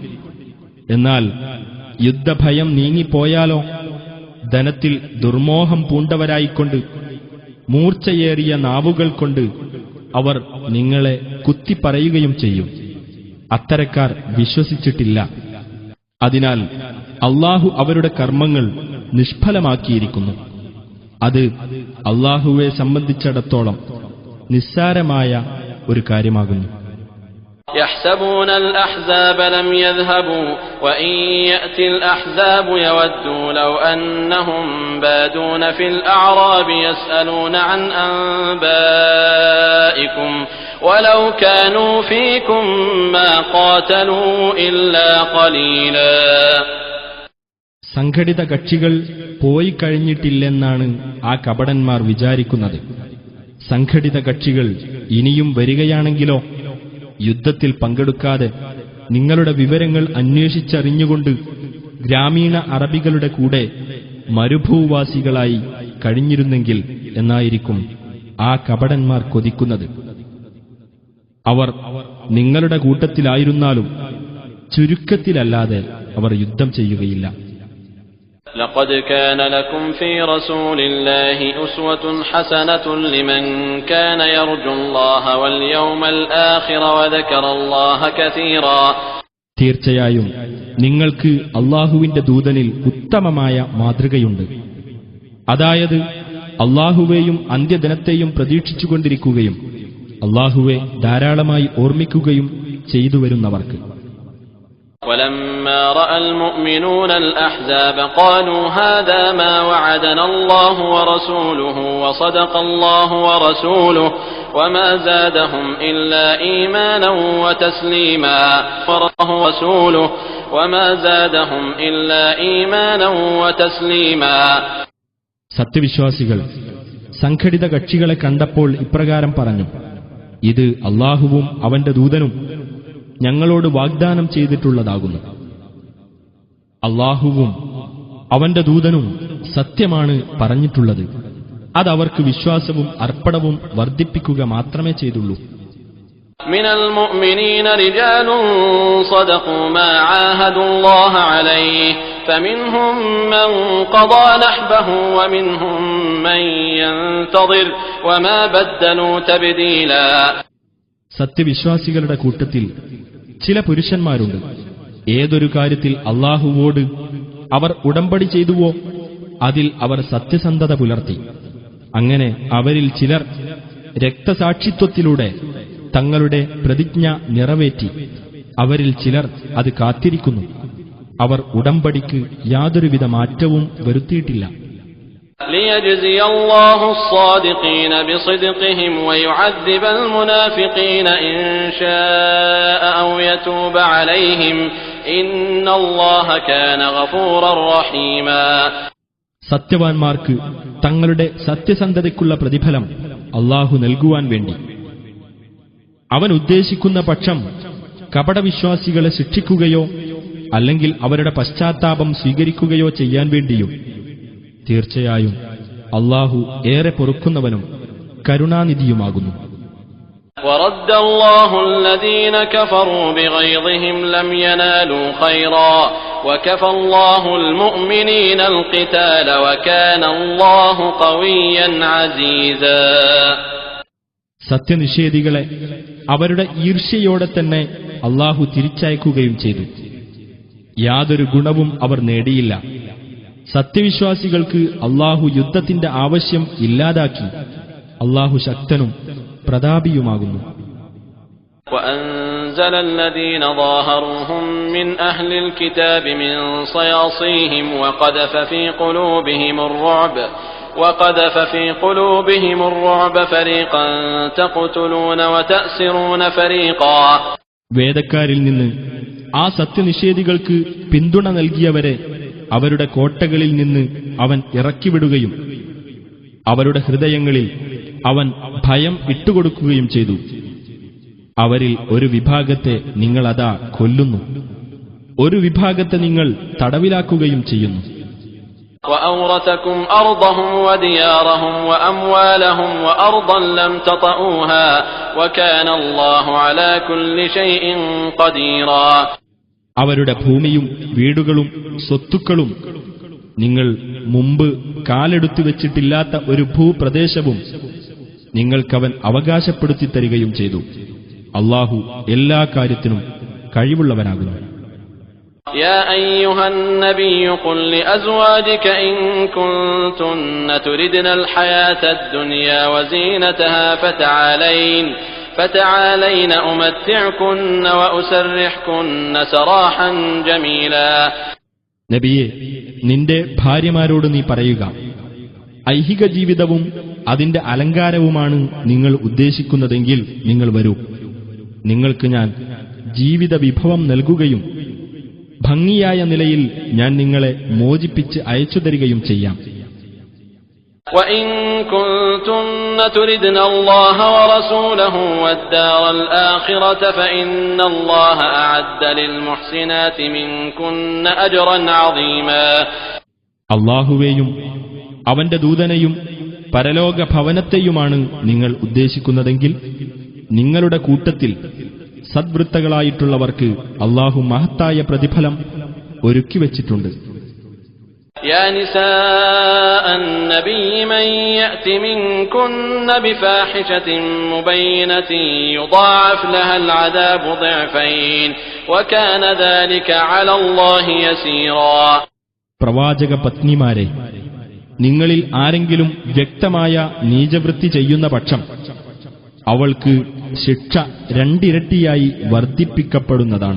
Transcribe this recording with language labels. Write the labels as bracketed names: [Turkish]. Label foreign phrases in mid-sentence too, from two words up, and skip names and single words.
[Malayalam] എന്നാൽ യുദ്ധഭയം നീങ്ങിപ്പോയാലോ ധനത്തിൽ ദുർമോഹം പൂണ്ടവരായിക്കൊണ്ട് മൂർച്ചയേറിയ നാവുകൾ കൊണ്ട് അവർ നിങ്ങളെ കുത്തിപ്പറയുകയും ചെയ്യും. അത്തരക്കാർ വിശ്വസിച്ചിട്ടില്ല. അതിനാൽ അല്ലാഹു അവരുടെ കർമ്മങ്ങൾ നിഷ്ഫലമാക്കിയിരിക്കുന്നു. അത് അല്ലാഹുവെ സംബന്ധിച്ചിടത്തോളം നിസ്സാരമായ ഒരു കാര്യമാകുന്നു. [Arabic] يحسبون الأحزاب لم يذهبوا وإن يأتي الأحزاب يودوا لو أنهم بادون في الأعراب يسألون عن أنبائكم ولو كانوا فيكم ما قاتلوا إلا قليلا. [Malayalam] സംഘടിത കക്ഷികൾ പോയി കഴിഞ്ഞിട്ടില്ലെന്നാണ് ആ കപടന്മാർ വിചാരിക്കുന്നത്. സംഘടിത കക്ഷികൾ ഇനിയും വരികയാണെങ്കിലോ യുദ്ധത്തിൽ പങ്കെടുക്കാതെ നിങ്ങളുടെ വിവരങ്ങൾ അന്വേഷിച്ചറിഞ്ഞുകൊണ്ട് ഗ്രാമീണ അറബികളുടെ കൂടെ മരുഭൂവാസികളായി കഴിഞ്ഞിരുന്നെങ്കിൽ എന്നായിരിക്കും ആ കപടന്മാർ കൊതിക്കുന്നത്. അവർ നിങ്ങളുടെ കൂട്ടത്തിലായിരുന്നാലും ചുരുക്കത്തിലല്ലാതെ അവർ യുദ്ധം ചെയ്യുകയില്ല. [Arabic] لقد كان لكم في رسول الله أسوة حسنة لمن كان يرجو الله واليوم الآخر وذكر الله كثيرا. [Malayalam] തീർച്ചയായും നിങ്ങൾക്ക് അല്ലാഹുവിന്റെ ദൂതനിൽ ഉത്തമമായ മാതൃകയുണ്ട്. അതായത് അല്ലാഹുവേയും അന്ത്യദിനത്തെയും പ്രതീക്ഷിച്ചുകൊണ്ടിരിക്കുകയും അല്ലാഹുവെ ധാരാളമായി ഓർമ്മിക്കുകയും ചെയ്തുവരുന്നവർക്ക്. [Arabic] ولما رأى المؤمنون الأحزاب قالوا هذا ما وعدنا الله ورسوله وصدق الله ورسوله وما زادهم إلا إيمانا وتسليما ورسوله وما زادهم إلا إيمانا وتسليما. [Malayalam] സത്യവിശ്വാസികൾ സംഘടിത കക്ഷികളെ കണ്ടപ്പോൾ ഇപ്രകാരം പറഞ്ഞു, ഇത് അല്ലാഹുവും അവന്റെ ദൂതനും ഞങ്ങളോട് വാഗ്ദാനം ചെയ്തിട്ടുള്ളതാകുന്നു. അല്ലാഹുവും അവന്റെ ദൂതനും സത്യമാണ് പറഞ്ഞിട്ടുള്ളത്. അതവർക്ക് വിശ്വാസവും അർപ്പണവും വർദ്ധിപ്പിക്കുക മാത്രമേ ചെയ്തുള്ളൂ. [Arabic] من المؤمنين رجال صدقوا ما عاهدوا الله عليه فمنهم من قضى نحبه ومنهم من ينتظر وما بدلوا تبديلا. [Malayalam] സത്യവിശ്വാസികളുടെ കൂട്ടത്തിൽ ചില പുരുഷന്മാരുണ്ട്. ഏതൊരു കാര്യത്തിൽ അല്ലാഹുവോട് അവർ ഉടമ്പടി ചെയ്തുവോ അതിൽ അവർ സത്യസന്ധത പുലർത്തി. അങ്ങനെ അവരിൽ ചിലർ രക്തസാക്ഷിത്വത്തിലൂടെ തങ്ങളുടെ പ്രതിജ്ഞ നിറവേറ്റി. അവരിൽ ചിലർ അത് കാത്തിരിക്കുന്നു. അവർ ഉടമ്പടിക്ക് യാതൊരുവിധ മാറ്റവും വരുത്തിയിട്ടില്ല. [Arabic] ليجزي الله الصادقين بصدقهم ويعذب المنافقين إن شاء أو يتوب عليهم إن الله كان غفورا رحيما. [Malayalam] സത്യവാൻമാർക്ക് തങ്ങളുടെ സത്യസന്ധതയ്ക്കുള്ള പ്രതിഫലം അല്ലാഹു നൽകുവാൻ വേണ്ടി അവൻ ഉദ്ദേശിക്കുന്ന പക്ഷം കപടവിശ്വാസികളെ ശിക്ഷിക്കുകയോ അല്ലെങ്കിൽ അവരുടെ പശ്ചാത്താപം സ്വീകരിക്കുകയോ ചെയ്യാൻ വേണ്ടിയും തീർച്ചയായും അല്ലാഹു ഏറെ പൊറുക്കുന്നവനും കരുണാനിധിയുമാകുന്നു. [Arabic] ورد الله الذين كفروا بغيظهم لم ينالوا خيرا وكفى الله المؤمنين القتال وكان الله قويا عزيزا. [Malayalam] സത്യനിഷേധികളെ അവരുടെ ഈർഷ്യയോടെ തന്നെ അല്ലാഹു തിരിച്ചയക്കുകയും ചെയ്തു. യാതൊരു ഗുണവും അവർ നേടിയില്ല. സത്യവിശ്വാസികൾക്ക് അല്ലാഹു യുദ്ധത്തിന്റെ ആവശ്യം ഇല്ലാതാക്കി. അല്ലാഹു ശക്തനും പ്രതാപിയുമാകുന്നു. [Arabic] وأنزل الذين ظاهروهم من أهل الكتاب من صياصيهم وقذف في قلوبهم الرعب فريقا تقتلون وتأسرون فريقا. [Malayalam] വേദക്കാരിൽ നിന്ന് ആ സത്യനിഷേധികൾക്ക് പിന്തുണ നൽകിയവരെ അവരുടെ കോട്ടകളിൽ നിന്ന് അവൻ ഇറക്കിവിടുകയും അവരുടെ ഹൃദയങ്ങളിൽ അവൻ ഭയം ഇട്ടുകൊടുക്കുകയും ചെയ്തു. അവരിൽ ഒരു വിഭാഗത്തെ നിങ്ങളതാ കൊല്ലുന്നു, ഒരു വിഭാഗത്തെ നിങ്ങൾ തടവിലാക്കുകയും ചെയ്യുന്നു. [Arabic] وأورثكم أرضهم وديارهم وأموالهم وأرضا لم تطئوها وكان الله على كل شيء قديرا. [Malayalam] അവരുടെ ഭൂമിയും വീടുകളും സ്വത്തുക്കളും നിങ്ങൾ മുമ്പ് കാലെടുത്തു വെച്ചിട്ടില്ലാത്ത ഒരു ഭൂപ്രദേശവും നിങ്ങൾക്കവൻ അവകാശപ്പെടുത്തി തരികയും ചെയ്തു. അല്ലാഹു എല്ലാ കാര്യത്തിനും കഴിവുള്ളവനാകുന്നു. [Arabic] يا أيها النبي قل لأزواجك إن كنتن تردن الحياة الدنيا وزينتها فتعالين أمتعكن وأسرحكن سراحا جميلا. [Malayalam] നബിയെ, നിന്റെ ഭാര്യമാരോട് നീ പറയുക, ഐഹിക ജീവിതവും അതിന്റെ അലങ്കാരവുമാണ് നിങ്ങൾ ഉദ്ദേശിക്കുന്നതെങ്കിൽ നിങ്ങൾ വരൂ. നിങ്ങൾക്ക് ഞാൻ ജീവിത വിഭവം നൽകുകയും ഭംഗിയായ നിലയിൽ ഞാൻ നിങ്ങളെ മോചിപ്പിച്ച് അയച്ചു തരികയും ചെയ്യാം. [Arabic] وَإِن كُنتُنَّ تُرِدْنَ اللَّهَ وَرَسُولَهُ وَالدَّارَ الْآخِرَةَ فَإِنَّ اللَّهَ أَعَدَّ لِلْمُحْسِنَاتِ مِنكُنَّ أَجْرًا عَظِيمًا. [Malayalam] അല്ലാഹുവേയും അവന്റെ ദൂതനെയും പരലോക ഭവനത്തെയുമാണ് നിങ്ങൾ ഉദ്ദേശിക്കുന്നതെങ്കിൽ നിങ്ങളുടെ കൂട്ടത്തിൽ സദ്വൃത്തകളായിട്ടുള്ളവർക്ക് അല്ലാഹു മഹത്തായ പ്രതിഫലം ഒരുക്കിവച്ചിട്ടുണ്ട്. [Arabic] يا نساء النبي من يأت منكن بفاحشة مبينة يضاعف لها العذاب ضعفين وكان ذلك على الله يسيرا. [Malayalam] പ്രവാചക പത്നിമാരെ, നിങ്ങളിൽ ആരെങ്കിലും വ്യക്തമായ നീചവൃത്തി ചെയ്യുന്ന പക്ഷം അവൾക്ക് ശിക്ഷ രണ്ടിരട്ടിയായി വർദ്ധിപ്പിക്കപ്പെടുന്നതാണ്.